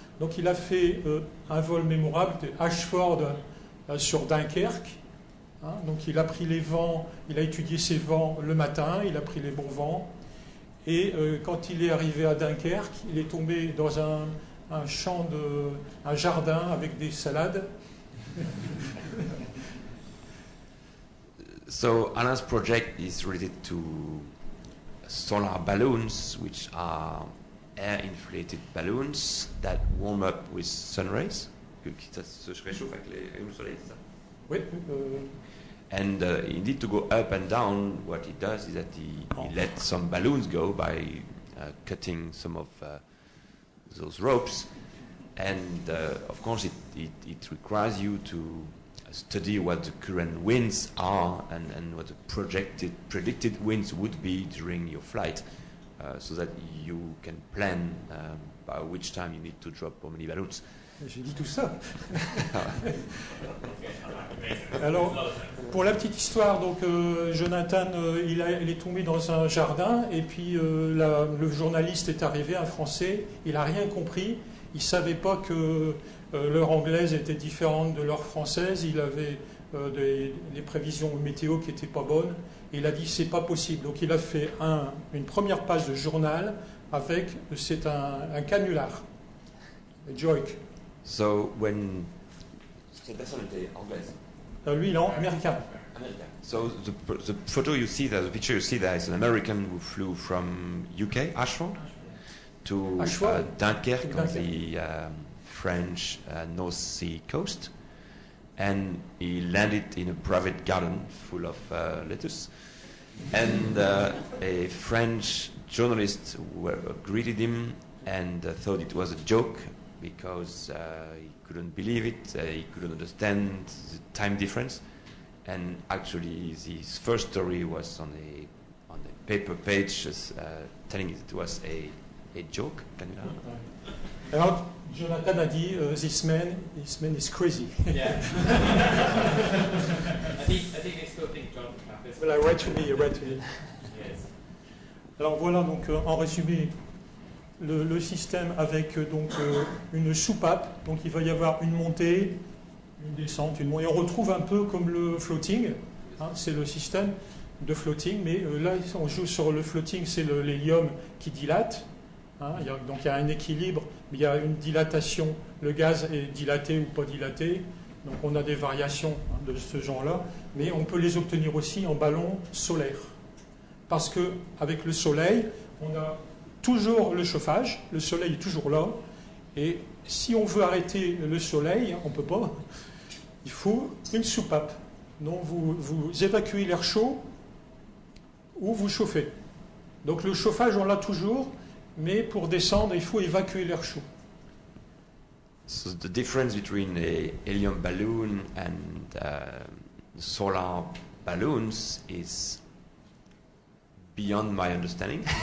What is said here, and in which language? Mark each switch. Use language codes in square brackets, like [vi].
[fr] Donc il a fait un vol mémorable de Ashford sur Dunkerque. Donc il a pris les vents, il a étudié ses vents le matin, il a pris les bons vents. Et quand il est arrivé à Dunkerque, il est tombé dans un champ un jardin avec des salades. [en] So Alain's project is related to solar balloons, which are air-inflated balloons that warm up with sun rays. [fr] Ça se réchauffe avec le soleil, c'est ça? Oui. [en] And indeed, to go up and down, what he does is that he lets some balloons go by cutting some of those ropes. And of course, it requires you to study what the current winds are and what the predicted winds would be during your flight. so that you can plan by which time you need to drop how many balloons. [fr] J'ai dit tout ça. Alors, pour la petite histoire, donc Jonathan, il est tombé dans un jardin et puis le journaliste est arrivé, un Français, il n'a rien compris, il ne savait pas que leur anglaise était différente de leur française, il avait des prévisions météo qui n'étaient pas bonnes, et il a dit c'est pas possible. Donc il a fait une première page de journal avec, c'est un canular, un joke. [en] So when [fr] cette personne était anglaise. Lui, il est américain. [en] So the photo you see there, the picture you see there is an American who flew from UK, Ashford, to Dunkerque on the French North Sea coast, and he landed in a private garden full of lettuce, and a French journalist greeted him and thought it was a joke, because he couldn't believe it, he couldn't understand the time difference, and actually his first story was on the paper page, telling it was a joke. Can you know? [fr] Alors, Jonathan a dit, [en] this man is crazy. Yeah. I think they still think John is. Well, I read to me. Yes. [fr] Alors voilà, donc en résumé, le système avec donc une soupape, donc il va y avoir une montée, une descente, une montée. On retrouve un peu comme le floating, hein, c'est le système de floating, mais là on joue sur le floating, c'est l'hélium qui dilate, hein, donc il y a un équilibre, mais il y a une dilatation, le gaz est dilaté ou pas dilaté, donc on a des variations de ce genre-là, mais on peut les obtenir aussi en ballon solaire, parce qu'avec le soleil, on a toujours le chauffage, le soleil est toujours là, et si on veut arrêter le soleil, on ne peut pas, il faut une soupape. Donc vous évacuez l'air chaud ou vous chauffez. Donc le chauffage, on l'a toujours, mais pour descendre, il faut évacuer l'air chaud. [en] So the difference between a helium balloon and solar balloons is beyond my understanding.